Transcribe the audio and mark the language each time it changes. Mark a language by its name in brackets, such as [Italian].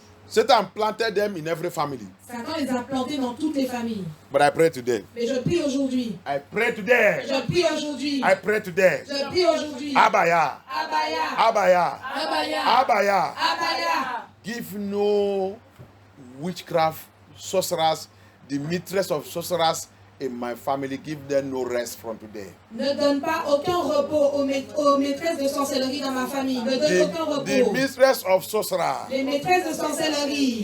[English] Satan planted them in every family. [French] Satan les a plantés dans toutes les familles. [English] But I pray today. [French] Mais je prie aujourd'hui. [English] I pray today. [French] Je prie aujourd'hui. [English] I pray today. [French] Je prie aujourd'hui. Abaya. Abaya. Abaya. Abaya. Abaya. Abaya. [English] Give no witchcraft, sorcerers, the mistress of sorcerers in my family. Give them no rest from today. [French] Ne donne pas aucun repos aux maîtresses de sorcellerie dans ma famille. Ne donne aucun [English] The [French] repos. [English] mistress of sorcerers [French] Les maîtresses de sorcellerie